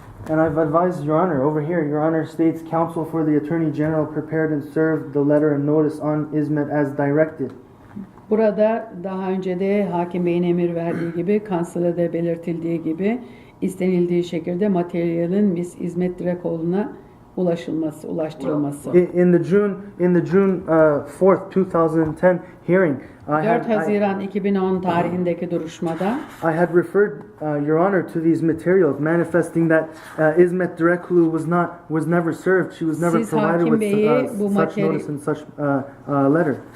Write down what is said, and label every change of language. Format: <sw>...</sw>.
<en>And I've advised Your Honor over here. Your Honor states, counsel for the Attorney General prepared and served the letter and notice on ISMET as directed.</en> <tr>Burada daha önce de hakim beyin emir verdiği gibi, kanslada belirtildiği gibi istenildiği şekilde materyalin İsmet Direkoğlu'na ulaştırılması.</tr> <en>In the June 4th, 2010 hearing,</en> <tr>4 Haziran 2010 tarihindeki duruşmada</tr> <en>I had referred Your Honor to these materials, manifesting that ISMET Direkoglu was never served. She was never</en> <tr>Siz</tr> <en>provided</en> <tr>hakim beyi bu</tr> <en>such notice and such letter.</en>